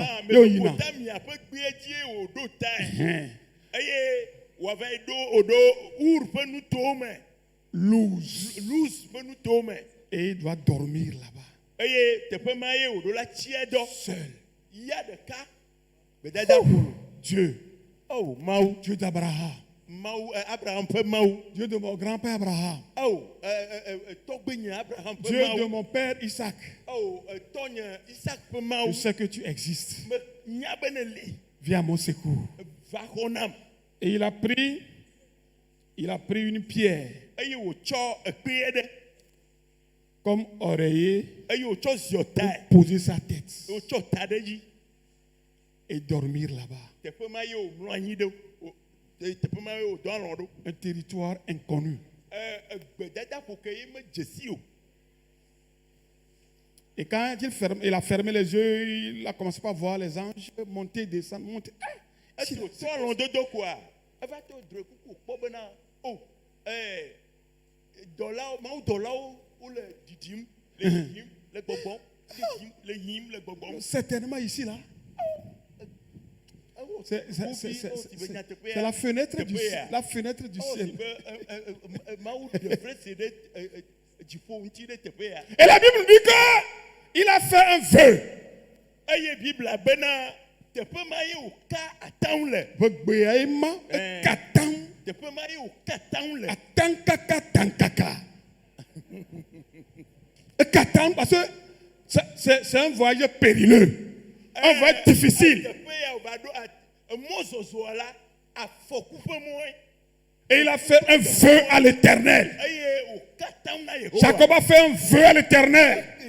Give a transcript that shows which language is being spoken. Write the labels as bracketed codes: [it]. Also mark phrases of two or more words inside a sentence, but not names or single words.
[fr] Luz. Et il doit dormir là-bas. Seul. Dieu. Dieu d'Abraham, [ee] Abraham ƒe Mawu. [fr] Dieu de mon grand-père Abraham. [ee] Oh, tɔgbenye Abraham ƒe [fr] Dieu de [ee] Mawu. [fr] mon père Isaac. [ee] Oh, tɔnye Isaac ƒe [fr] Je [ee] Mawu. [fr] sais que tu existes. [ee] Me nya be ne li. [fr] Viens à mon secours. [ee] Va xɔ nam. [fr] Et il a pris une pierre [ee] Eye wotsɔ ekpe ɖe. [fr] comme oreiller [ee] Eye wotsɔ ziɔ [fr] pour [ee] tae. [fr] poser sa tête [ee] Wotsɔ ta ɖe dzi. [fr] et dormir là-bas. [ee] Teƒe ma ye wòmlɔ anyi ɖo. Teƒe ma ye wòdɔ alɔ ɖo. [fr] Un territoire inconnu. [ee] Gbedadaƒo ke ye me dze si o. [fr] Et quand il a fermé les yeux, il a commencé par voir les anges monter, descendre, monter. [ee] Esi wòtrɔ alɔdodo koa, eva to dre kuku kpɔ bena o dɔlawo mawudɔlawo wole didim le yiyim le gbɔgbɔm le yiyim le gbɔgbɔm. [fr] Certainement ici là. C'est la fenêtre du ciel. La fenêtre du ciel. Et la Bible dit qu'il a fait un vœu. [ee] Eye Bible bena teƒe ma ye wòka atam le. Begbeaima katam. Teƒe ma ye wòka atam le. Atankaka tankaka. [fr] Katam parce que c'est un voyage périlleux. Un voyage difficile. Et il a fait un vœu à l'Éternel. Jacob a fait un vœu à l'Éternel.